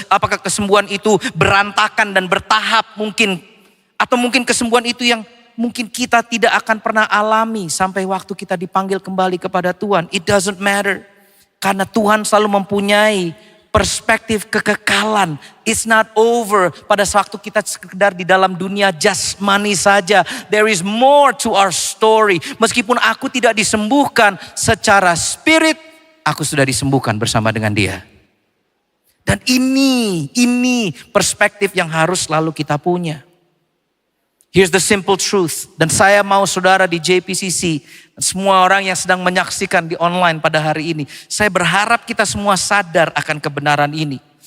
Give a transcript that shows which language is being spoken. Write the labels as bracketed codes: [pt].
[id] Apakah kesembuhan itu berantakan dan bertahap mungkin? Atau mungkin kesembuhan itu yang mungkin kita tidak akan pernah alami sampai waktu kita dipanggil kembali kepada Tuhan. [en] It doesn't matter. [id] Karena Tuhan selalu mempunyai perspektif kekekalan. [en] It's not over [id] pada waktu kita sekedar di dalam dunia jasmani saja. [en] There is more to our story. [id] Meskipun aku tidak disembuhkan secara spirit, aku sudah disembuhkan bersama dengan Dia. Dan ini perspektif yang harus selalu kita punya. [en] Here's the simple truth. [id] Dan saya mau saudara di JPCC, semua orang yang sedang menyaksikan di online pada hari ini, saya berharap kita semua sadar akan kebenaran ini.